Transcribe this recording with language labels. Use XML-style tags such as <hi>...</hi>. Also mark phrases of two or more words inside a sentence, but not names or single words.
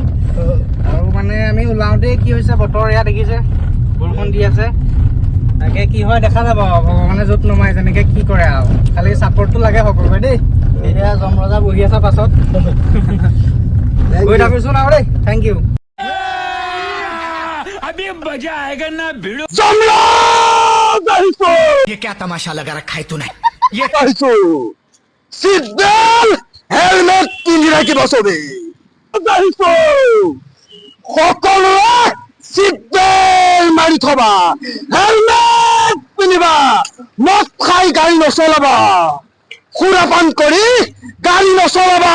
<as>আৰু মানে আমি ওলাওঁতেই কি হৈছে, বতৰ এয়া দেখিছে, বৰষুণ দি আছে। তাকে কি হয় দেখা যাব আৰু, ভগৱানে য'ত নমাই যেনেকে কি কৰে আৰু। খালি ছাপৰ্টটো লাগে সকলোৱে দেই। এতিয়া যমৰজা বহি আছে পাছত। গৈ থাকিছোন আৰু দেই।</as> <en>thank you.</en> <hi>अभी मजा आएगा ना भिड़ो। ये क्या तमाशा लगा रखा है तूने? ये</hi> <as>সিট বেল্ট হেলমেট পিন্ধি ৰাখিব চবেই। সকলোৱে সিট বেল্ট মাৰি থবা, হেলমেট পিন্ধিবা, মদ খাই গাড়ী নচলাবা, সুৰাপান কৰি গাড়ী নচলাবা।</as>